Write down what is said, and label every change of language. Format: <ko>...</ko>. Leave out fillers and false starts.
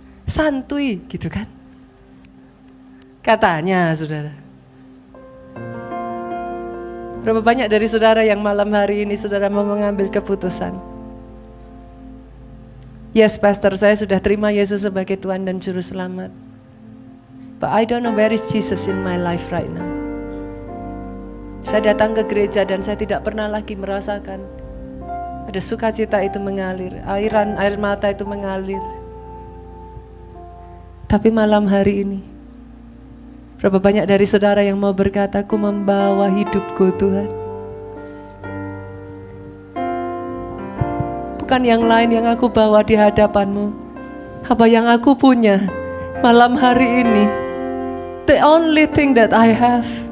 <id>Santuy, gitu kan. Katanya, saudara. Berapa banyak dari saudara yang malam hari ini saudara mau mengambil keputusan?</id> <en>Yes, pastor,</en> <id>saya sudah terima Yesus sebagai Tuhan dan Juru Selamat.</id> <en>But I don't know where is Jesus in my life right now.</en> <id>Saya datang ke gereja dan saya tidak pernah lagi merasakan ada sukacita itu mengalir, air mata itu mengalir. Tapi malam hari ini, berapa banyak dari saudara yang mau berkata, aku membawa hidupku Tuhan. Bukan yang lain yang aku bawa di hadapanmu. Apa yang aku punya malam hari ini.</id> <en>The only thing that I have.</en>